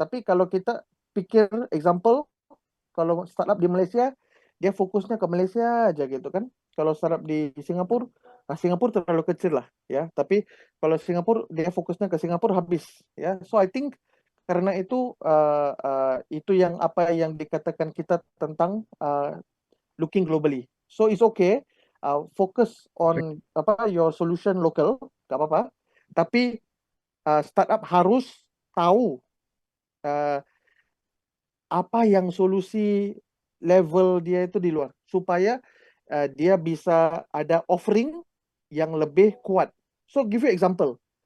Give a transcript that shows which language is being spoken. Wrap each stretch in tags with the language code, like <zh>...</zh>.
<id>Tapi kalau kita pikir, example, kalau startup di Malaysia, dia fokusnya ke Malaysia aja gitu kan. Kalau startup di Singapura, Singapura terlalu kecil lah ya. Tapi kalau Singapura, dia fokusnya ke Singapura habis ya.</id> <en>So I think</en> <id>karena itu yang apa yang dikatakan kita tentang</id> <en>looking globally. So it's okay, focus on</en> <id>apa</id> <en>your solution local,</en> <id>nggak apa-apa. Tapi startup harus tahu uh, apa yang solusi level dia itu di luar, supaya dia bisa ada offering yang lebih kuat.</id> <en>So give you example.</en>